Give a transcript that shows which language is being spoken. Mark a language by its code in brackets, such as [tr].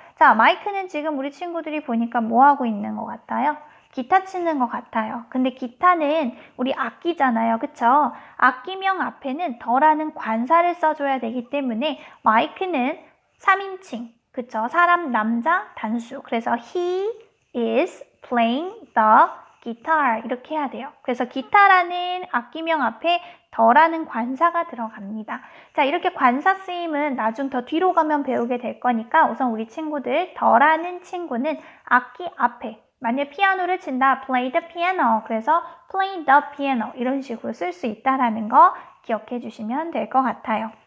[ko] 자, 마이크는 지금 우리 친구들이 보니까 뭐 하고 있는 것 같아요? 기타 치는 것 같아요. 근데 기타는 우리 악기잖아요. 그쵸? 악기명 앞에는 더라는 관사를 써줘야 되기 때문에 마이크는 3인칭. 그쵸? 사람, 남자, 단수. 그래서 [en] he is playing the guitar. [ko] 이렇게 해야 돼요. 그래서 기타라는 악기명 앞에 더라는 관사가 들어갑니다. 자, 이렇게 관사 쓰임은 나중 더 뒤로 가면 배우게 될 거니까 우선 우리 친구들 더라는 친구는 악기 앞에 만약 피아노를 친다, [en] play the piano. [ko] 그래서 [en] play the piano [ko] 이런 식으로 쓸 수 있다라는 거 기억해 주시면 될 것 같아요.